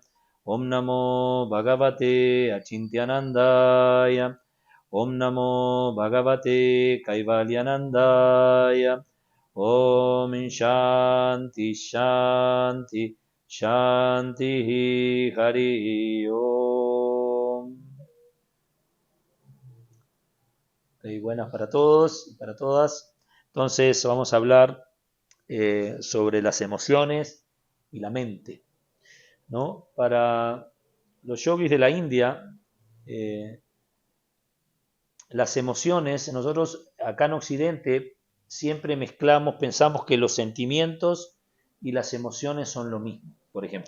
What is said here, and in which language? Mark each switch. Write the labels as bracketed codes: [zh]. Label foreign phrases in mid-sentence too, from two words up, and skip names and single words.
[sa] ॐ नमो भगवते अचिन्त्यानन्दाय. ॐ नमो भगवते कैवल्यानन्दाय. ॐ शान्ति शान्ति शान्ति हरि ॐ. [es] Okay, buenas para todos y para todas. Entonces vamos a hablar sobre las emociones y la mente, ¿no? Para los yogis de la India, eh, las emociones, nosotros acá en Occidente siempre mezclamos, pensamos que los sentimientos y las emociones son lo mismo, por ejemplo.